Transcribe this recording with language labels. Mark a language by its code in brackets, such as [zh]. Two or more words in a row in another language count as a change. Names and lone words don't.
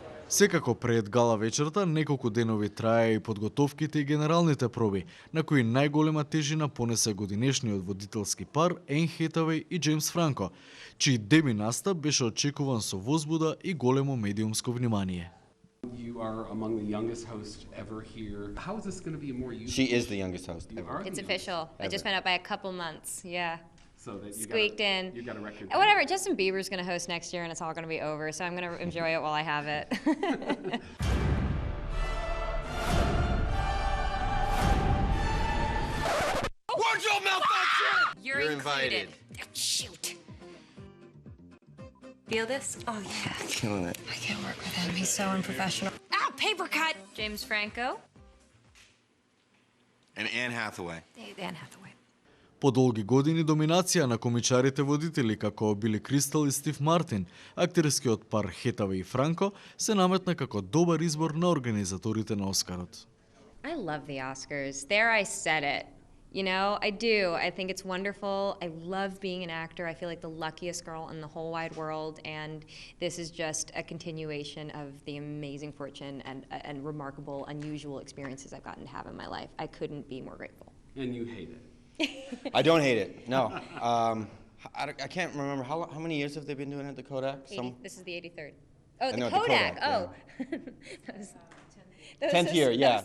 [mk] Секако пред гала вечерта, неколку денови трае и подготовките и генералните проби, на кои најголема тежина понесе годинешниот водителски пар Ен Хетавеј и Джеймс Франко, чиј деби настап беше очекуван со возбуда и големо медиумско внимание. [en] You are among the youngest hosts ever here. How is this going to be a more useful? She is the youngest host ever. It's official. I just went up by a couple months. Yeah. So that you Squeaked in. You got a record. Whatever. Justin Bieber's going to host next year, and it's all going to be over. So I'm going to enjoy it while I have it. Watch your malfunction! You're invited. Oh, shoot. Feel this? Oh yeah. Killing it. I can't work with him. He's so unprofessional. Ow! Paper cut. James Franco. And Anne Hathaway. Anne Hathaway. [mk] По долги години доминација на комичарите водители како Били Кристал и Стив Мартин, актерскиот пар Хетавеј и Франко се наметна како добар избор на организаторите на Оскарот. [en] I love the Oscars. There I said it. You know, I do. I think it's wonderful. I love being an actor. I feel like the luckiest girl in the whole wide world, and this is just a continuation of the amazing fortune and remarkable, unusual experiences I've gotten to have in my life. I couldn't be more grateful. And you hate it. I don't hate it. No. I can't remember how many years have they been doing it at the Kodak? This is the 83rd. Oh, the know, Kodak. the Kodak, That was 10th year, yeah.